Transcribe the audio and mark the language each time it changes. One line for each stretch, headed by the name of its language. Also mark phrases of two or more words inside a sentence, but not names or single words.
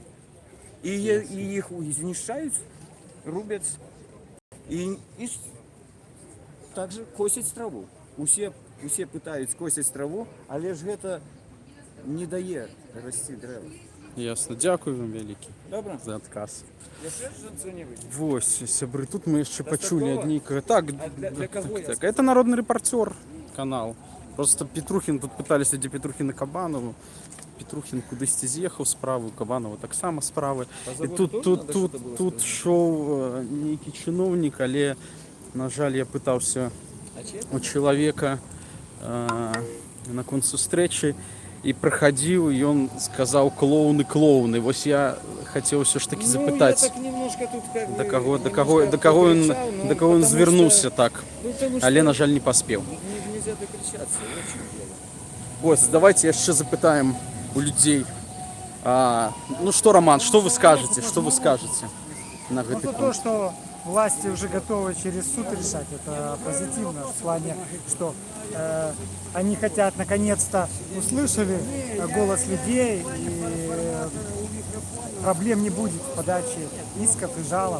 Belarusian: І іх знішчаюць, рубяць і также косяць траву. Усе пытаюць косяць траву, але ж гэта не дае расці дрэва. Ясно. Дякую вам вялікі. Добра? За адказ. Яшчэ что-нибудь? Вось, сябры, тут мы яшчэ пачулі аднейкага. Так,
Russian: для кого так, это народный репортер канал.
Belarusian: Просто Петрухін, тут пыталіся, дзе Петрухін і Кабанову. Петрухін кудысьці з'ехаў справу, Кабанова таксама справы. І тут шоў нейкі чыноўнік, але, на жаль, я пытаўся у чалавека наконт сустрэчы, і прахадзіў, і ён сказаў клоуны. Вось я хацеў ўсё ж такі запытаць, да каго ён звярнуўся так, але, на жаль, не паспеў. Вось, давайте яшчэ запытаем у людзей.
Russian: Ну что, Роман, что вы скажете на
Belarusian: гэты пункт?
Russian: То, что власти уже готовы через суд решать, это позитивно в плане, что они хотят, наконец-то услышали голос людей, и проблем не будет в подаче исков и жалоб.